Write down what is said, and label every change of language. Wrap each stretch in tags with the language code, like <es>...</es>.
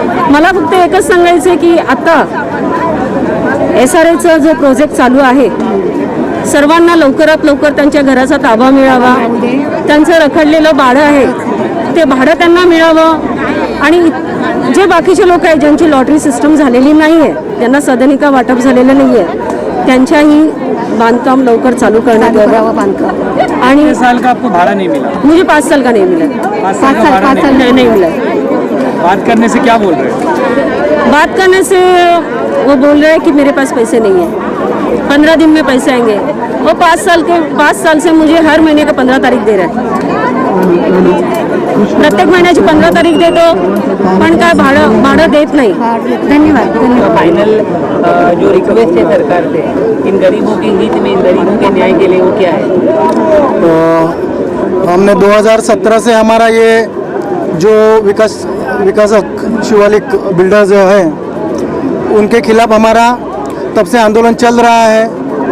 <mr>मला फक्त एकच सांगायचं आहे की आता SRAचा जो प्रोजेक्ट चालू आहे, सर्वांना लवकरात लवकर त्यांच्या घराचा ताबा मिळावा. त्यांचं रखडलेलं भाडं आहे ते भाडं त्यांना मिळावं. आणि जे बाकीचे लोक आहेत ज्यांची लॉटरी सिस्टम झालेली नाही आहे, त्यांना सदनिका वाटप झालेलं नाही आहे, त्यांच्याही बांधकाम लवकर चालू करण्यात यावं. बांधकाम आणि</mr> <hi>साल का आपको भाड़ा नहीं मिला? मुझे 5 साल का नहीं मिला. 5 साल नहीं मिला. बात करने से क्या बोल रहे हैं? बात करने से वो बोल रहे हैं कि मेरे पास पैसे नहीं है, 15 दिन में पैसे आएंगे. वो 5 साल से मुझे हर महीने का 15 तारीख दे रहा है.</hi> <mr>प्रत्येक महिन्याची 15 तारीख देतो, पण काय भाडं देत नाही. धन्यवाद.</mr> <hi>फाइनल जो रिक्वेस्ट है सरकार से इन गरीबों के हित में, इन गरीबों के न्याय के लिए, वो क्या है? हमने 2017 से हमारा ये जो विकासक शिवालिक बिल्डर जो है उनके खिलाफ हमारा तब से आंदोलन चल रहा है.</hi>